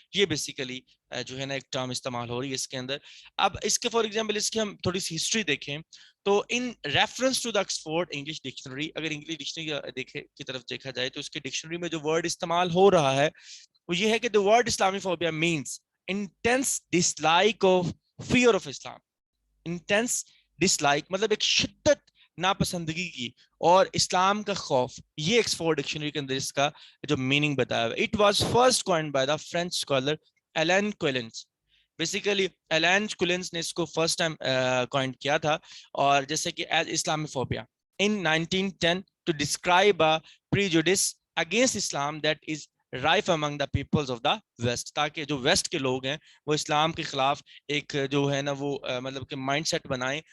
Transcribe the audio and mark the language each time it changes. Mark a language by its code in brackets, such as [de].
[ur] یہ بیسیکلی جو ہے نا ایک ٹرم استعمال ہو رہی ہے اس کے اندر. اب اس کے فار ایگزامپل اس کی ہم تھوڑی سی ہسٹری دیکھیں تو in reference to the Oxford English dictionary, اگر انگلش ڈکشنری کی طرف دیکھا جائے تو اس کی ڈکشنری میں جو ورڈ استعمال ہو رہا ہے وہ یہ ہے کہ the word Islamophobia means intense dislike of fear of Islam. intense dislike مطلب ایک شدت ناپسندگی کی اور اسلام کا خوف. یہ ایکسفورڈ ڈکشنری کے اندر اس کا جو میننگ بتایا ہوا ہے. [en] It was first coined by the French scholar Alain Quillens. [ur] Basically الین Collins نے اس کو فرسٹ ٹائم کوائن کیا تھا, اور جیسے کہ ایز اسلامی phobia in 1910 to describe a prejudice against Islam that is rife among the peoples of the West, تاکہ جو ویسٹ کے لوگ ہیں وہ اسلام کے خلاف ایک جو ہے نا وہ مطلب کہ مائنڈ سیٹ بنائیں.